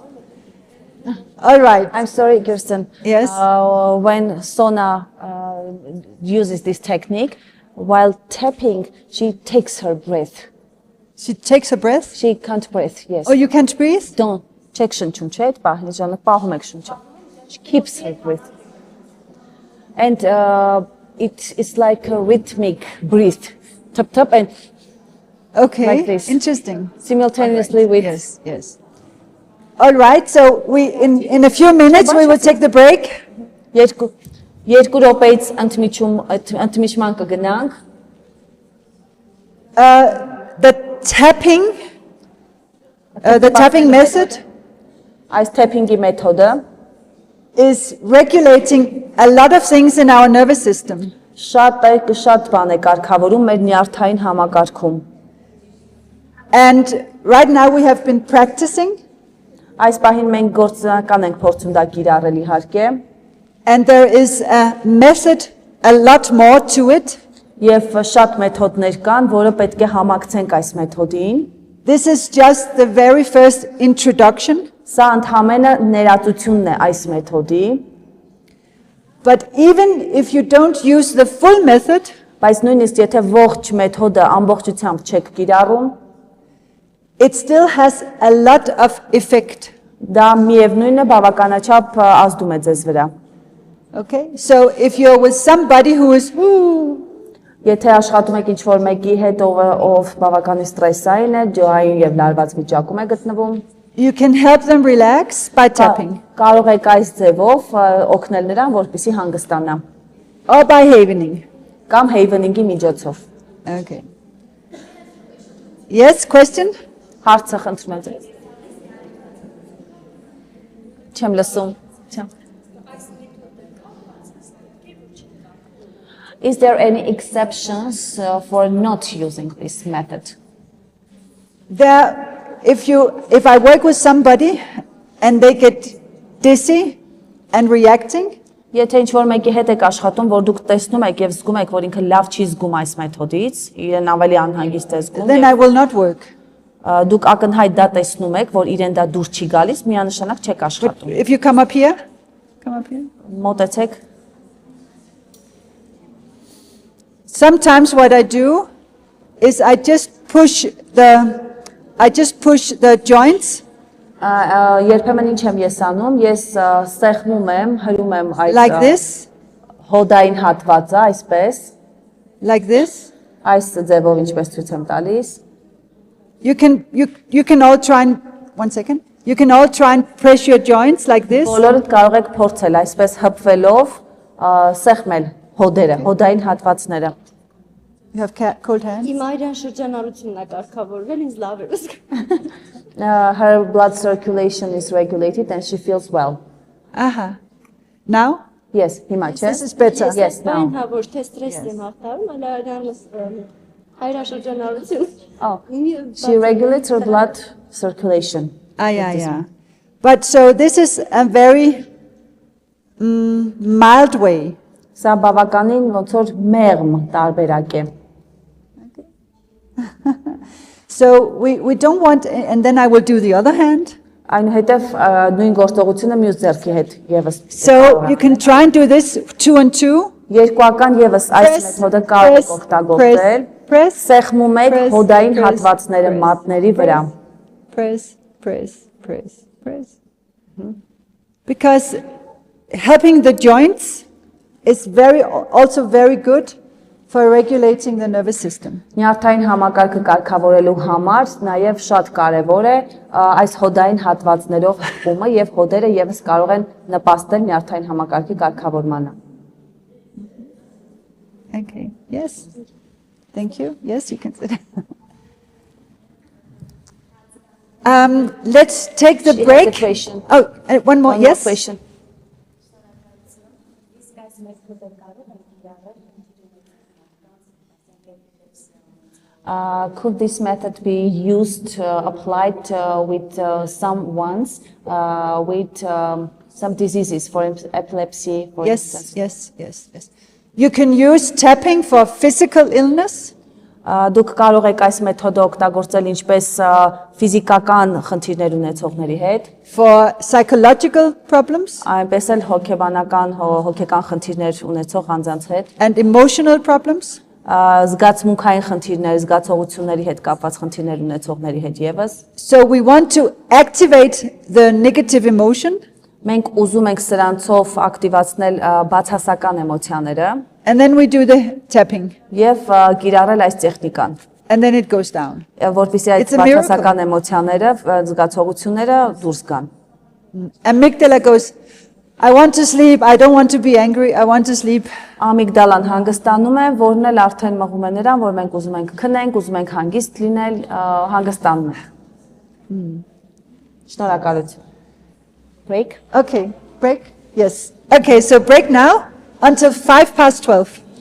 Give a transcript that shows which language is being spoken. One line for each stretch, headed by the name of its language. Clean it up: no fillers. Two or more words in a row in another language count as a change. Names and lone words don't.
English: All right. I'm sorry, Kirsten. Yes. When Sona uses this technique, while tapping, she takes her breath. She takes her breath. She can't breathe, yes. Oh, you can't breathe? Don't check
Armenian: շնչում չէ, այդ պահի ժամանակ պահում եք շնչը։
English: She keeps her breath. And it's like a rhythmic breath. Tap tap and Okay. Like this. Interesting. simultaneously with Yes, yes. All right. So in a few minutes we will take the break.
Armenian: երկու րոպեից ընդմիջման կգնանք։
English: The tapping method
Armenian: Այս tapping-ի մեթոդը
English: is regulating a lot of things in our nervous system.
Armenian: շատ բան է կարգավորում մեր նյարդային համակարգում։
English: And right now we have been practicing,
Armenian: Այս պահին մենք գործնական ենք փորձում դա կիրառել իհարկե,
English: and there is a method, a lot more to it.
Armenian: եւ շատ մեթոդներ կան, որը պետք է համակցենք այս մեթոդին։
English: This is just the very first introduction.
Armenian: Սա ընդհանրապես ներածությունն է այս մեթոդի,
English: But even if you don't use the full method,
Armenian: բայց նույնիսկ եթե ողջ մեթոդը ամբողջությամբ չեք կիրառում,
English: it still has a lot of effect.
Armenian: դա միևնույնն է բավականաչափ ազդում է ձեզ վրա։
English: Okay? So if you're with somebody who is,
Armenian: Եթե աշխատում եք ինչ-որ մեկի հետ, ով բավականին ստրեսային է, ջոային եւ լարված վիճակում է գտնվում,
English: you can help them relax by tapping
Armenian: կարող եք այս ձևով օգնել նրան, որպեսզի հանգստանա,
English: or by havening.
Armenian: կամ havening-ի միջոցով։
English: Okay. Yes, question?
Armenian: Հարցը խնդրում եմ ձեզ։ Չեմ լսում։ Չեմ։
English: Is there any exceptions for not using this method? If I work with somebody and they get dizzy and reacting,
Armenian: Եթե ինչ-որ մեկի հետ եք աշխատում, որ դուք տեսնում եք եւ զգում եք, որ ինքը լավ չի զգում այս մեթոդից, իրեն ավելի անհանգիստ է զգում,
English: then I will not work.
Armenian: դուք ակնհայտ դա տեսնում եք, որ իրեն դա դուր չի գալիս, միանշանակ չեք աշխատում։
English: If you come up here,
Armenian: Մոտեցեք։
English: sometimes what I do is I just push the joints
Armenian: Երբեմն ինչ եմ ես անում, ես սեղմում եմ, հրում եմ
English: like
Armenian: այս
English: this,
Armenian: հոդային հատվածը, այսպես,
English: like this.
Armenian: այս ձևով ինչպես ցույց եմ տալիս։
English: You can all try and, one second. You can all try and press your joints like this.
Armenian: Բոլորդ կարող եք փորձել այսպես հպվելով սեղմել հոդերը, հոդային հատվածները։
English: You have cold hands.
Armenian: Իմ այրան շրջանառությունն է կարգավորվել, ինձ լավ է զգում։
English: Her blood circulation is regulated and she feels well. Aha. Now? Yes,
Armenian: հիմա չէ։
English: This is better. Yes, now.
Armenian: Այն հա ոչ թե ստրեսն եմ հաղթարում, այլ այրանս հայրաշրջանառություն։
English: Oh, she regulates her blood circulation. Yeah. But so this is a very mild way.
Armenian: Սա բավականին ոնց որ մեղմ տարբերակ է։
English: So we don't want, and then I will do the other hand.
Armenian: Այնուհետև նույն գործողությունը մյուս ձեռքի հետ եւս։
English: So you can try and do this 2 and 2.
Armenian: Երկուական եւս այս մեթոդը կարող եք օգտագործել։
English: press,
Armenian: Սեղմում եք
English: press,
Armenian: հոդային
English: press,
Armenian: հատվածները
English: press,
Armenian: մատների վրա։
English: press. Because helping the joints is also very good for regulating the nervous system.
Armenian: Նյարդային համակարգը կարգավորելու համար նաև շատ կարևոր է այս հոդային հատվածներով հպումը եւ հոդերը եւս կարող են նպաստել նյարդային համակարգի կարգավորմանը։
English: Okay, yes. Thank you. Yes, you can sit. Let's take the She has break. a question. Oh, one more. One more Yes. question. Could this method be used, applied with some ones with some diseases, for epilepsy, for instance? Yes. You can use tapping for physical illness.
Armenian: Դուք կարող եք այս մեթոդը օգտագործել ինչպես ֆիզիկական խնդիրներ ունեցողների հետ,
English: For psychological problems
Armenian: այնպես էլ հոգեբանական, հոգեկան խնդիրներ ունեցող անձանց հետ,
English: and emotional problems.
Armenian: զգացմունքային խնդիրներ, զգացողությունների հետ կապված խնդիրներ ունեցողների հետ եւս։
English: So we want to activate the negative emotion,
Armenian: Մենք ուզում ենք սրանցով ակտիվացնել բացասական էմոցիաները
English: and then we do the tapping,
Armenian: եւ կիրառել այս տեխնիկան,
English: and then it goes down.
Armenian: որովհետեւ այս
English: It's a miracle.
Armenian: բացասական էմոցիաները, զգացողությունները դուրս գան։
English: Amygdala goes, I want to sleep, I don't want to be angry, I want to sleep.
Armenian: Ամիգդալան հանգստանում է, որն էլ արդեն մղում է նրան, որ մենք ուզում ենք քնենք, ուզում ենք հանգիստ լինել, հանգստանում է։ Շնորհակալություն։ Break.
English: Okay, break? Yes. Okay, so break now until 12:05.